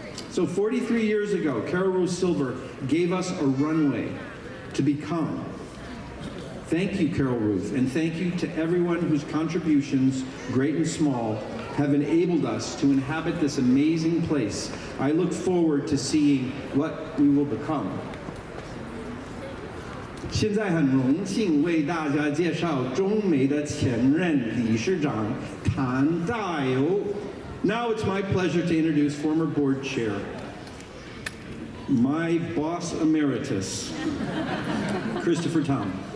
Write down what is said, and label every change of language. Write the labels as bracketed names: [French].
[English] So 43 years ago, Carol Ruth Silver gave us a runway to become. Thank you, Carol Ruth, and thank you to everyone whose contributions, great and small, have enabled us to inhabit this amazing place. I look forward to seeing what we will become. [Chinese] 现在很荣幸为大家介绍中美的前任理事长谭大友。 [English] Now it's my pleasure to introduce former board chair, my boss emeritus, Christopher Tom.